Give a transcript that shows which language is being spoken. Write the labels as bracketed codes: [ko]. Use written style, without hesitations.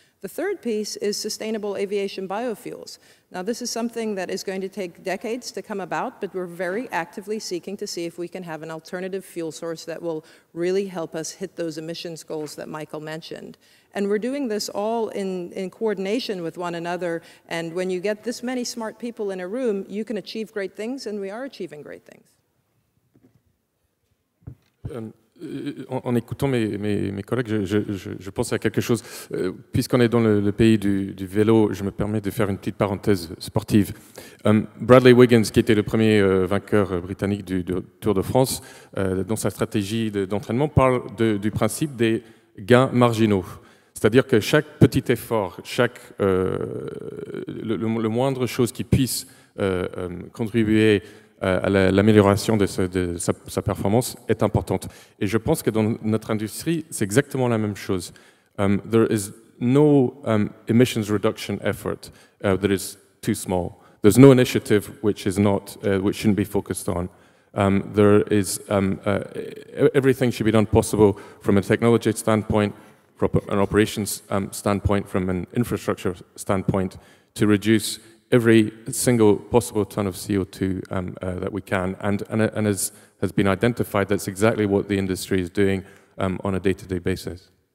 [en] The third piece is sustainable aviation biofuels. Now, this is something that is going to take decades to come about, but we're very actively seeking to see if we can have an alternative fuel source that will really help us hit those emissions goals that Michael mentioned. And we're doing this all in coordination with one another, and when you get this many smart people in a room, you can achieve great things, and we are achieving great things. [fr] En écoutant mes collègues, je pense à quelque chose. Puisqu'on est dans le pays du vélo, je me permets de faire une petite parenthèse sportive. Bradley Wiggins, qui était le premier vainqueur britannique du Tour de France, dans sa stratégie d'entraînement, parle du principe des gains marginaux. C'est-à-dire que chaque petit effort, le moindre chose qui puisse contribuer à l'amélioration de sa performance est importante. Et je pense que dans notre industrie, c'est exactement la même chose. [en] There is no emissions reduction effort that is too small. There's no initiative which shouldn't be focused on. There is everything should be done possible from a technology standpoint, from an operations standpoint, from an infrastructure standpoint, to reduce every single possible ton of CO2 that we can, and as has been identified, that's exactly what the industry is doing on a day-to-day basis.